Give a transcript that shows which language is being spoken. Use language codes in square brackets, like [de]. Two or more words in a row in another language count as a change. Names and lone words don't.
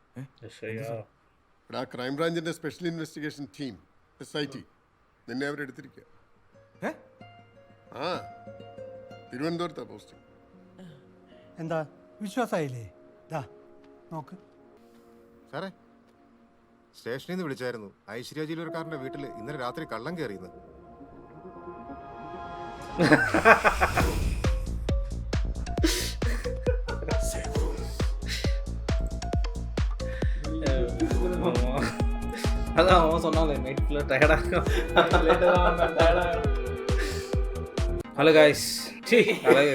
[ml] എടാ ക്രൈംബ്രാഞ്ചിന്റെ [en] special investigation team [ml] SIT നിന്നെ അവരെടുത്തിരിക്കുക. ആ തിരുവനന്തപുരത്താ പോസ്റ്റ്. എന്താ വിശ്വാസമായില്ലേ? നോക്ക് സാറേ, സ്റ്റേഷനിൽ നിന്ന് വിളിച്ചായിരുന്നു. ഐശ്വര്യ ജില്ലൂർക്കാരൻ്റെ വീട്ടിൽ ഇന്നലെ രാത്രി കള്ളം കയറിയെന്ന്. [ta] அதான் அவன் சொன்னாலே நைட் ஃபுல்லாக டயர்டாக. [en] hello guys, அழகு.